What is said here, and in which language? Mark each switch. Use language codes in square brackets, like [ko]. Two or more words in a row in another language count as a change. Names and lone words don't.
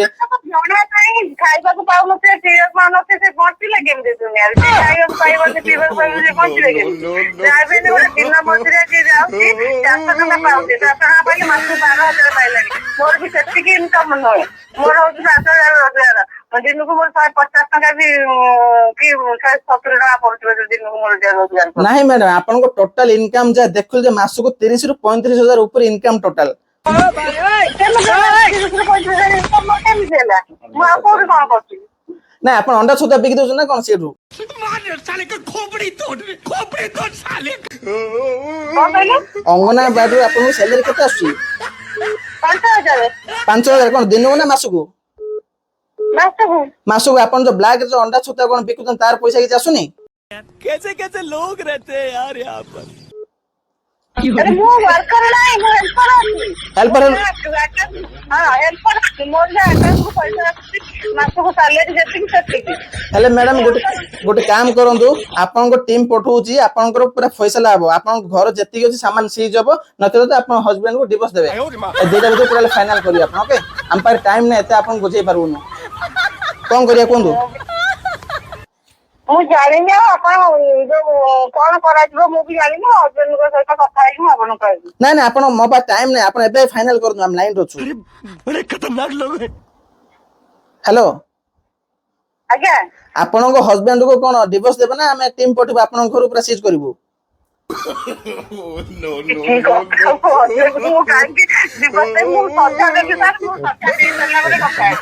[or] ଜଣା ନାହିଁ ଖାଇବାକୁ ପାଉନଥିବେ ପିଇବାକୁ ପାଉନଥିବେ ସେ ବଞ୍ଚିଲେ କେମିତି ଦୁନିଆରେ ସେ ଖାଇବାକୁ ପାଇବନି ପିଇବାକୁ ପାଇବନି ସେ ବଞ୍ଚିଲେ କେମିତି ଯାହା ବି ହେଲେ ଗୋଟେ ଦିନ ମଜୁରିଆ ଯିଏ ଯାଉଛି 400 ଟଙ୍କା ପାଉଛି 400 ଟଙ୍କା ପାଇଲେ ମାସକୁ 12,000 ପାଇଲାଣି ମୋର ବି ସେତିକି ଇନକମ୍ ନୁହେଁ ମୋର ହଉଛି 7,000 ରୋଜଗାର ଦିନକୁ ମୋର 150 ଟଙ୍କା ବି କି 170 ଟଙ୍କା ପଡୁଥିବ ଦିନକୁ ମୋର ରୋଜଗାର ନାହିଁ ମ୍ୟାଡାମ ଆପଣଙ୍କ [en] total income [or] ଯାହା ଦେଖୁଛୁ ଯେ ମାସକୁ 30 ରୁ 35,000 ଉପରେ [en] income total [or] କେମିତି ହେଲା ମୁଁ ଆଉ କୋଉଠି କଣ କରୁଛି ନା ଆପଣ ଅଣ୍ଡା ଛତୁଆ ବିକି ଦଉଛନ୍ତି ନା କଣ ସେଠୁ [hi] मार साले का खोपड़ी तोड़ साले [or] କଣ କହିଲେ ଅଙ୍ଗନବାଡିରୁ ଆପଣଙ୍କୁ ସାଲାରୀ କେତେ ଆସୁଛି 5,000 5,000 କଣ ଦିନକୁ ନା ମାସକୁ ମାସକୁ ମାସକୁ ଆପଣ ଯୋଉ ବ୍ଲାକ୍ ଯୋଉ ଅଣ୍ଡା ଛତୁଆ କଣ ବିକୁଛନ୍ତି ତାର ପଇସା କିଛି ଆସୁନି [hi] कैसे कैसे लोग रहते हैं यार यहाँ पर [or] अरे ମୁଁ ୱାର୍କର ନାହିଁ ମୁଁ ହେଲ୍ପର ଅଛି ହେଲ୍ପର ହଁ ହେଲ୍ପର ଅଛି ମୋର ଯେ ଆକାଉଣ୍ଟକୁ ପଇସା ଆସୁଛି ମାସକୁ ସାଲେରୀ ଯେତିକି ସେତିକି ହେଲେ ମ୍ୟାଡାମ ଗୋଟେ କାମ କରନ୍ତୁ ଆପଣଙ୍କ ଟିମ୍ ପଠଉଛି ଆପଣଙ୍କର ପୁରା ଫଇସଲା ହବ ଆପଣଙ୍କ ଘର ଯେତିକି ଅଛି ସାମାନ ସିଜ୍ ହବ ନଚେତ ତ ଆପଣ ହଜବେଣ୍ଡକୁ ଡିଭୋର୍ସ ଦେବେ ଏ ଦୁଇଟା ଭିତରେ ପୁରା ଫାଇନାଲ କରିବେ ଆପଣ ଓକେ ଆମ ପାଖରେ ଟାଇମ ନାହିଁ ଏତେ ଆପଣଙ୍କୁ ବୁଝେଇ ପାରିବୁନି କଣ କରିବା କୁହନ୍ତୁ ମୁଁ ଜାଣିନି ଆଉ ଆପଣ ଯୋଉ କଣ କରାଯିବ ମୁଁ ବି ଜାଣିନି ହଜବେଣ୍ଡଙ୍କ ସହିତ କଥା ହେଇକି ମୁଁ ଆପଣଙ୍କୁ କହିବି ନାଇଁ ନାଇଁ ଆପଣ ମୋ ପାଖରେ ଟାଇମ ନାହିଁ ଆପଣ ଏବେ ଫାଇନାଲ କରନ୍ତୁ ଆମେ ଲାଇନରେ ଅଛୁ [hi] बड़े खतरनाक लोग हैं [or] ହ୍ୟାଲୋ ଆଜ୍ଞା ଆପଣଙ୍କ ହଜବେଣ୍ଡକୁ କଣ ଡିଭୋର୍ସ ଦେବେ ନା ଆମେ ଟିମ୍ ପଠେଇବୁ ଆପଣଙ୍କ ଘରୁ ପୁରା ସିଜ୍ କରିବୁ [en] no, no, [or] ଠିକ କଥା ମୁଁ କାହିଁକି ଦିବସ ମୁଁ ସନ୍ଧ୍ୟା ଦେବି ସାର୍ ମୁଁ ସନ୍ଧ୍ୟା ଦେଇ ସାରିଲା ପରେ କଥା ହେବି